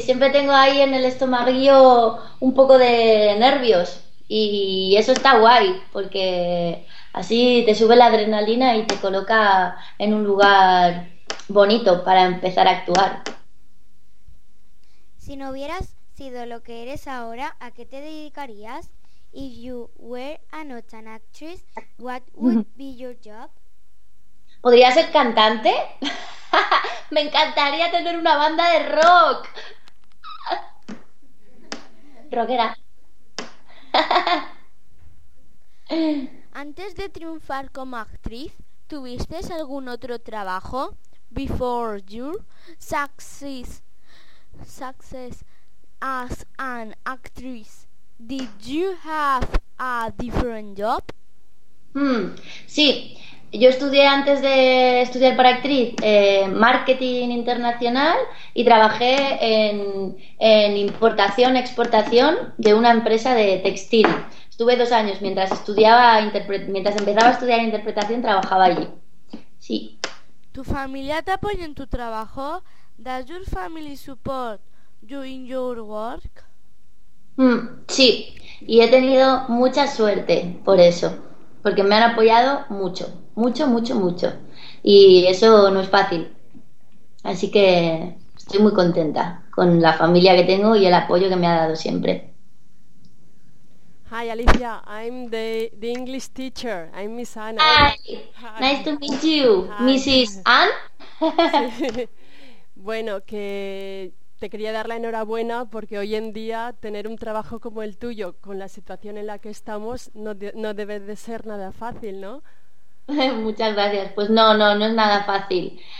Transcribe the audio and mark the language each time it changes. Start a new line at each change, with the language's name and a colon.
Spanish: Siempre tengo ahí en el estomaguillo un poco de nervios. Y eso está guay, porque así te sube la adrenalina y te coloca en un lugar bonito para empezar a actuar. Si no hubieras sido lo que eres ahora, ¿a qué te dedicarías?
English: If you were not an actress, what would be your job?
Spanish: ¿Podría ser cantante? ¡Me encantaría tener una banda de rock! Rockera. Antes de triunfar como actriz, ¿tuviste algún otro trabajo?
English: Before your success as an actress, did you have a different job?
Spanish: Sí, yo estudié antes de estudiar para actriz marketing internacional y trabajé en importación-exportación de una empresa de textil. Estuve 2 años mientras empezaba a estudiar interpretación, trabajaba allí. Sí. ¿Tu familia te apoya en tu trabajo?
English: ¿Does your family support doing your work?
Spanish: Sí, y he tenido mucha suerte por eso, porque me han apoyado mucho, mucho, mucho, mucho, y eso no es fácil, así que estoy muy contenta con la familia que tengo y el apoyo que me ha dado siempre.
English: Hi Alicia, I'm the English teacher, I'm Miss Anna. Hi. Nice to meet you. Hi. Mrs. Ann.
Spanish: Bueno, que te quería dar la enhorabuena porque hoy en día tener un trabajo como el tuyo con la situación en la que estamos no debe de ser nada fácil, ¿no? Muchas gracias. Pues no es nada fácil.